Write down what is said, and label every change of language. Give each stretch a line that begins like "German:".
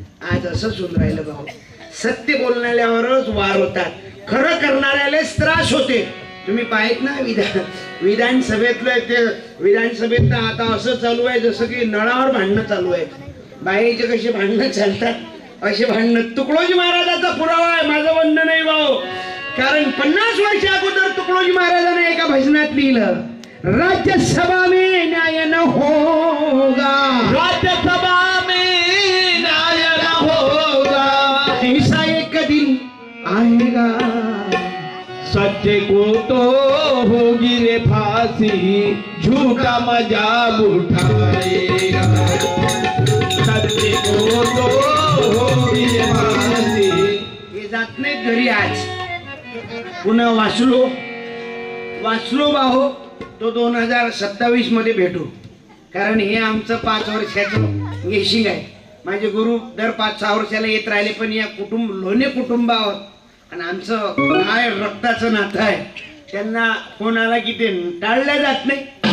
Marathi: आज असंच होऊन राहिलं भाऊ. सत्य बोलणाऱ्यावरच वार होतात, खरं करणाऱ्यालाच त्रास होते. तुम्ही पाहित ना विधानसभेतलं ते, विधानसभेत आता असं चालू आहे जसं की नळावर भांडणं चालू आहे. बाहेरचे कसे भांडणं चालतात असे भांडणं. तुकडोजी महाराजाचा पुरावा आहे, माझं म्हणणं नाही भाऊ. कारण 50 वर्ष अगोदर तुकडोजी महाराजांनी एका भजनात लिहिलं,
Hindi: राज्यसभा में न्याय न होगा, राज्यसभा में न्याय न होगा, ऐसा एक दिन आएगा, सच्चे को तो होगी रे फांसी, झूठा मजाक उठाएगा, सच्चे को तो होगी रे फांसी.
Marathi: हे जात नाहीत घरी. आज पुन्हा वाचलो भाऊ, तो 2027 मध्ये भेटू. कारण हे आमचं 5 वर्षाचं गेशिंग आहे. माझे गुरु दर 5-6 वर्षाला येत राहिले, पण या लोणे कुटुंबावर आणि आमचं काय रक्ताचं नातं आहे, त्यांना कोणाला की ते टाळल्या जात नाही.